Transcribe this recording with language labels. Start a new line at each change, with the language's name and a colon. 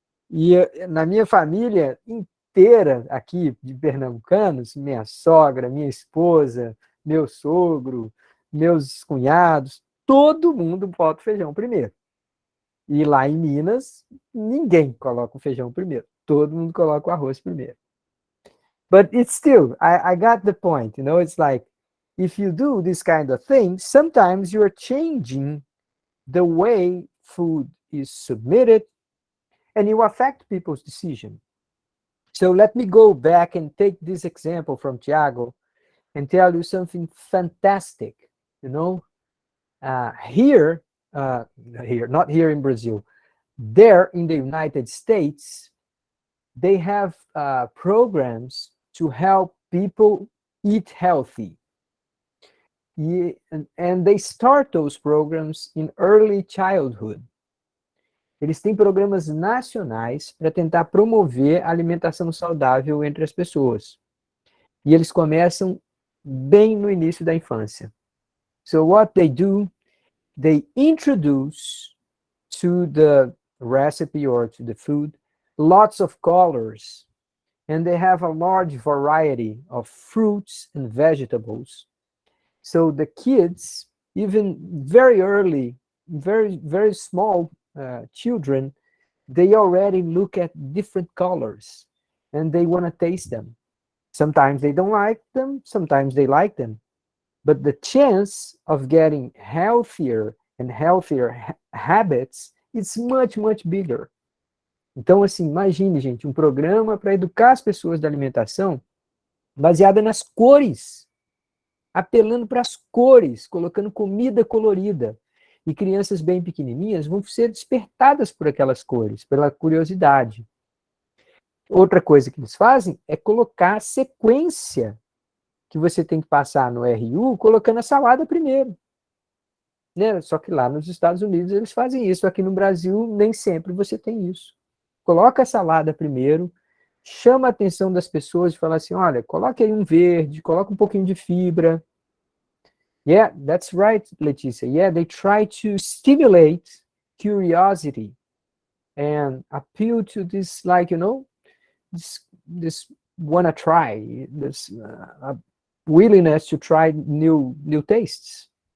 Portuguese: E na minha família inteira aqui de pernambucanos, minha sogra, minha esposa, meu sogro, meus cunhados, todo mundo bota o feijão primeiro. E lá em Minas, ninguém coloca o feijão primeiro. Todo mundo coloca o arroz primeiro.
English: But it's still, I got the point, you know, it's like, if you do this kind of thing, sometimes you're changing the way food is submitted and you affect people's decision. So let me go back and take this example from Thiago and tell you something fantastic, you know, here, not here in Brazil, there in the United States, they have programs to help people eat healthy. And they start those programs in early childhood.
Portuguese: Eles têm programas nacionais para tentar promover a alimentação saudável entre as pessoas. E eles começam bem no início da infância.
English: So what they do, they introduce to the recipe or to the food lots of colors, and they have a large variety of fruits and vegetables. So the kids, even very early, very, very small children, they already look at different colors and they want to taste them. Sometimes they don't like them, sometimes they like them. But the chance of getting healthier and healthier habits, it's much, much bigger.
Portuguese: Então, assim, imagine, gente, um programa para educar as pessoas da alimentação baseada nas cores, apelando para as cores, colocando comida colorida. E crianças bem pequenininhas vão ser despertadas por aquelas cores, pela curiosidade. Outra coisa que eles fazem é colocar a sequência que você tem que passar no RU, colocando a salada primeiro. Né? Só que lá nos Estados Unidos eles fazem isso. Aqui no Brasil, nem sempre você tem isso. Coloca a salada primeiro, chama a atenção das pessoas e fala assim, olha, coloque aí um verde, coloca um pouquinho de fibra.
English: Yeah, that's right, Letícia. Yeah, they try to stimulate curiosity and appeal to this, like, you know, this wanna try, this willingness to try new tastes.